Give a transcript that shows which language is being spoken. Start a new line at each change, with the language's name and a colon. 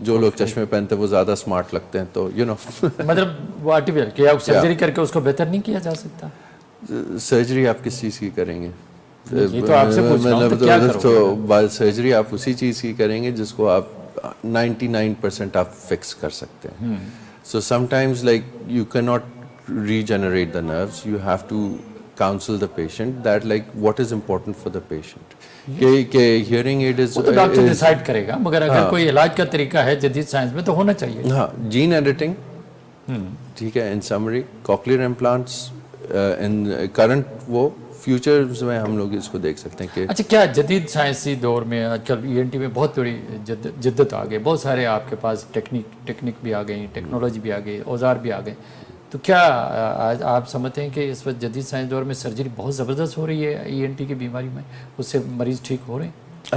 Urdu: جو لوگ چشمے پہنتے ہیں وہ زیادہ اسمارٹ لگتے ہیں, تو یو نو مطلب وہ آرٹیفیشل کہ آپ سرجری کر کے اس کو بہتر نہیں کیا جا سکتا. سرجری آپ کس چیز کی کریں گے؟ یہ تو آپ سے پوچھ رہا ہوں, تو کیا تو سرجری آپ اسی چیز کی کریں گے جس کو آپ 99% آپ فکس کر سکتے ہیں.
English: So sometimes like you cannot regenerate the nerves, you have to counsel the patient that like what is important for the patient. کہ hearing aid is
Urdu: وہ تو ڈاکٹر ڈیسائڈ کرے گا، مگر اگر کوئی علاج کا طریقہ ہے جدید سائنس میں تو ہونا چاہیے. ہاں جین ایڈیٹنگ ٹھیک ہے.
English: in summary cochlear implants in current
Urdu: وہ فیوچرز میں ہم لوگ اس کو دیکھ سکتے ہیں کہ اچھا کیا جدید سائنسی دور میں آج کل ای این ٹی میں بہت بڑی جدت آ گئی، بہت سارے آپ کے پاس ٹیکنیک بھی آ گئی، ٹیکنالوجی بھی آ گئی، اوزار بھی آ گئے، تو کیا آج آپ سمجھتے ہیں کہ اس وقت جدید سائنس دور میں سرجری بہت زبردست ہو رہی ہے ای این ٹی کی بیماری میں، اس سے مریض ٹھیک ہو رہے ہیں؟